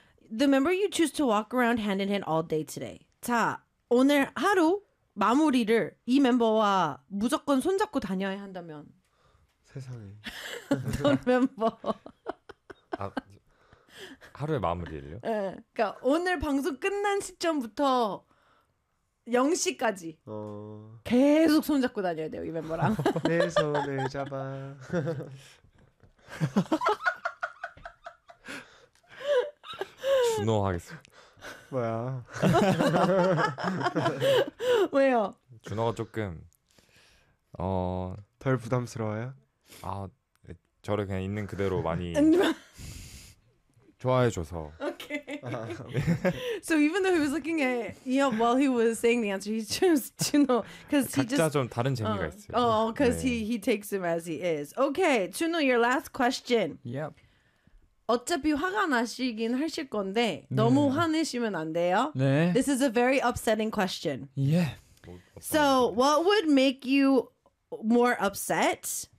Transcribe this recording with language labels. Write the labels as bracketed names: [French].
[English] The member you choose to walk around hand in hand all day today. [Korean] 자, 오늘 하루 마무리를 이 멤버와 무조건 손잡고 다녀야 한다면? 세상에. 어떤 멤버? 아, 하루의 마무리를요? 네. 그러니까 오늘 방송 끝난 시점부터 0시까지 계속 손잡고 다녀야 돼요 이 멤버랑. 내 손을 잡아. 준호 하겠습니다. 뭐야? 왜요? 준호가 조금 덜 부담스러워요? 아 저를 그냥 있는 그대로 많이 좋아해줘서. [English] So even though he was looking at Yeon while he was saying the answer, he chose Juno because he just [Korean] 각자 좀 다른 재미가 있어요. [English] Oh, because 네. he takes him as he is. Okay, Juno, your last question. Yep. [Korean] 어차피 화가 나시긴 하실 건데 너무 화내시면 안 돼요. 네. [English] This is a very upsetting question. Yeah. So what would make you more upset?